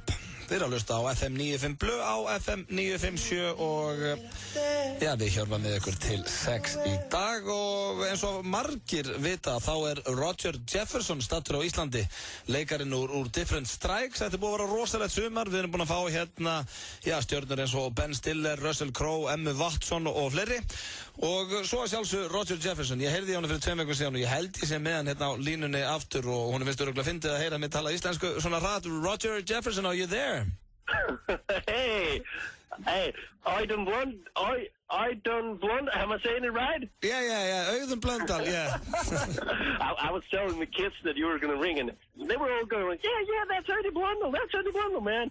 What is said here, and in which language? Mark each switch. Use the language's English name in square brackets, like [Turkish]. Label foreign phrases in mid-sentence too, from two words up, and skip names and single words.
[Icelandic] Þið eru að hlusta á FM 95 Blö á FM 957 og já, við hjálpum með ykkur til 6 í dag og eins og margir vita þá er Roger Jefferson stattur á Íslandi, leikarinn úr Different Strikes. Þetta er búið að vera rosalegt sumar, við erum búin að fá hérna já, stjörnur eins og Ben Stiller, Russell Crowe, Emma Watson og fleiri og svo að sjálfsög Roger Jefferson. Ég heyrði hann fyrir 2 vikur síðan og ég held ég sé með hann hérna á línunni aftur og hún finnst örugglega fyndið að heyra mig tala íslensku svona hratt. [English] Roger Jefferson, are you there? Hey, I done blonde, am I saying it right? Yeah, Auðun Blöndal, yeah. I was telling the kids that you were going to ring and they were all going, yeah, that's Eddie Blundell, man.